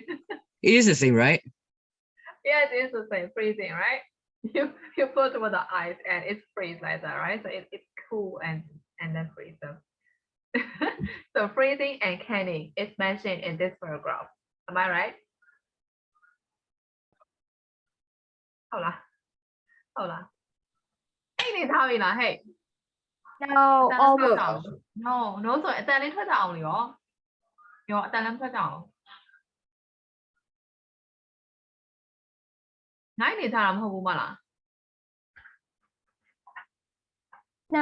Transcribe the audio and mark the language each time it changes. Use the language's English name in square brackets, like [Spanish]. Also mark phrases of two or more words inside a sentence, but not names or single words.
[English] It is the same, right? Yeah, it is the same. Freezing, right? You put with the ice and it's freeze like that, right? So it's cool and then freeze. So freezing and canning is mentioned in this paragraph. Am I right? [Chinese] 好啦，好啦，你 [Burmese] ထားပြီလားဟဲ့ [English] No, [Burmese] အတန်လည်းထွက်ကြအောင် [English] no no [Burmese] ဆိုရင်အတန်လေးထွက်ကြအောင်လေရောအတန်လည်းထွက်ကြအောင်နိုင်နေထားတာမဟုတ်ဘူးမလား [English] no.